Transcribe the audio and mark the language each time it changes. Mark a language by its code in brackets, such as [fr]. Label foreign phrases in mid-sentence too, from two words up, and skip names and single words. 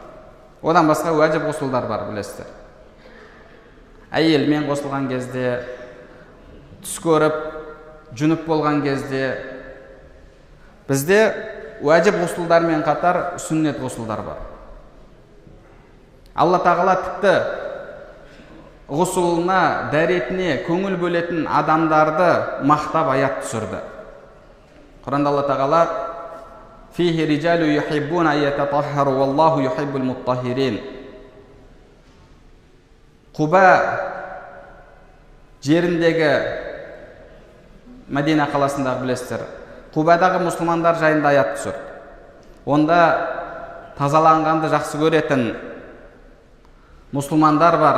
[kk] Одан басқа уәжіп ғұсылдар бар, білесіздер. Әйелмен ғұсылған кезде, түс көріп, жүніп болған кезде, бізде уәжіп ғұсылдармен қатар сүннет ғұсылдар бар. Алла тағала тіпті ғұсылына, дәретіне көңіл бөлетін адамдарды мақтап аят түсірді. [ar] Құранда Алла тағала «فيه رجال يحبون يتطهروا والله يحب المطهرين». [kk] Құба жеріндегі, Мәдина қаласындағы білесіздер, Құбадағы мұсылмандар жайында аят түсірді. Онда тазаланғанды жақсы көретін мұсылмандар бар.